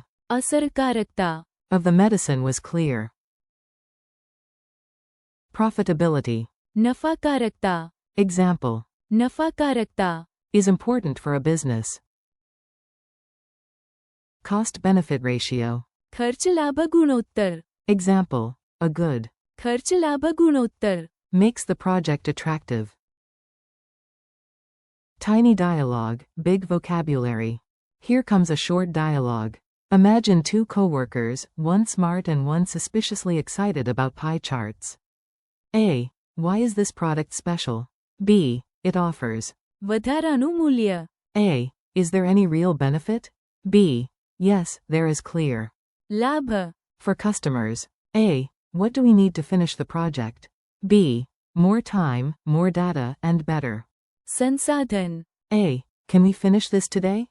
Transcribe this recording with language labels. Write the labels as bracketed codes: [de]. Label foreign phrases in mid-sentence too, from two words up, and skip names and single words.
[gu] અસરકારકતા. [en] of the medicine was clear. Profitability. [gu] નફાકારકતા. [en] Example. [gu] નફાકારકતા. [en] Is important for a business. Cost-benefit ratio. [gu] ખર્ચ-લાભ ગુણોત્તર. [en] Example. A good [gu] ખર્ચ-લાભ ગુણોત્તર. [en] makes the project attractive. Tiny dialogue, big vocabulary. Here comes a short dialogue. Imagine 2 coworkers, one smart and one suspiciously excited about pie charts. A. Why is this product special? B. It offers [gu] વધારાનું મૂલ્ય. [en] A. Is there any real benefit? B. Yes, there is clear. [gu] લાભ. [en] For customers. A. What do we need to finish the project? B. More time, more data, and better. [gu] સંસાધન. [en] A. Can we finish this today?